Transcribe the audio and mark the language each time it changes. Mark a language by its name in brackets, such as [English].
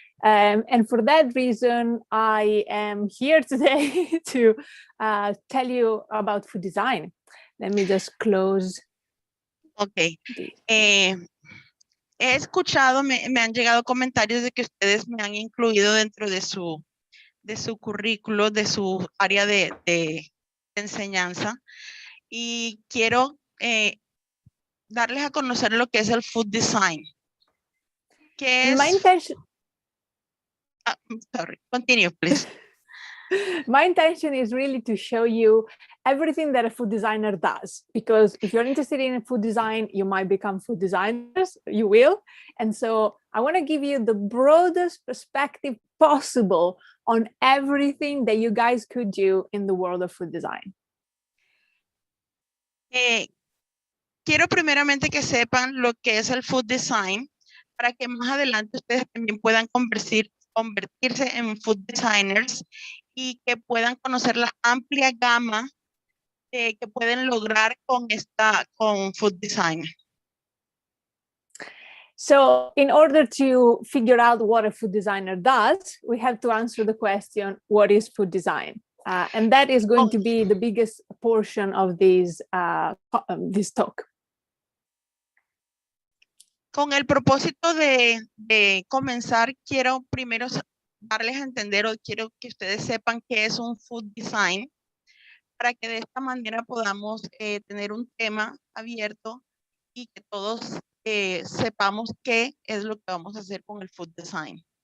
[English] And for that reason, I am here today to tell you about food design. Let me just close. Ok. [Spanish] He escuchado, me han llegado comentarios de que ustedes me han incluido dentro de su currículo, de su área de enseñanza. Y quiero darles a conocer lo que es el food design. ¿Qué es? [English] My intention, sorry, continue, please. my intention is really to show you everything that a food designer does, because if you're interested in food design, you might become food designers, you will. And so I want to give you the broadest perspective possible on everything that you guys could do in the world of food design. [Spanish] Quiero primeramente que sepan lo que es el food design, para que más adelante ustedes también puedan convertirse en food designers y que puedan conocer la amplia gama que pueden lograr con food design. [English] So in order to figure out what a food designer does, we have to answer the question, what is food design? And that is going to be the biggest portion of this talk. [Spanish] Con el propósito de comenzar, quiero primero darles a entender, o quiero que ustedes sepan qué es un food design, para que de esta manera podamos tener un tema abierto y que todos sepamos qué es lo que vamos a hacer con el food design.